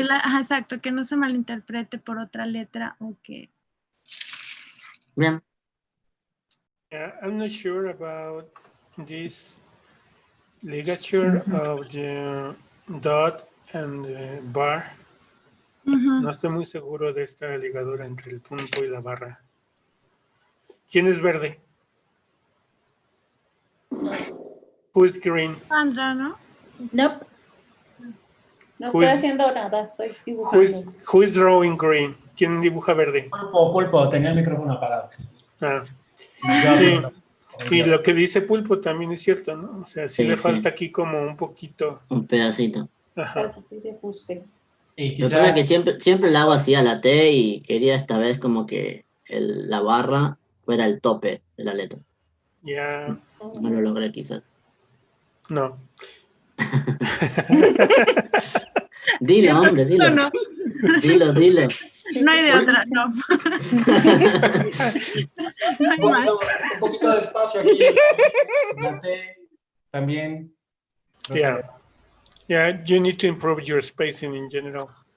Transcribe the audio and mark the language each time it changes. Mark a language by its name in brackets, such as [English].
[Spanish] Ajá, exacto, que no se malinterprete por otra letra o que... Bien. [English] I'm not sure about this ligature of the dot and the bar. [Spanish] No estoy muy seguro de esta ligadura entre el punto y la barra. ¿Quién es verde? [English] Who is green? [Spanish] Sandra, ¿no? [English] Nope. [Spanish] No estoy haciendo nada, estoy dibujando. [English] Who is drawing green? [Spanish] ¿Quién dibuja verde? Pulpo, tenía el micrófono apagado. Ah, sí. Y lo que dice Pulpo también es cierto, ¿no? O sea, sí le falta aquí como un poquito. Un pedacito. Ajá. De ajuste. Yo creo que siempre la hago así a la T y quería esta vez como que la barra fuera el tope de la letra. Ya. No lo logré quizás. No. Dilo, hombre, dilo. No. Dilo. No hay de otra, no. Un poquito de espacio aquí. La T también. [English] Yeah, you need to improve your spacing in general.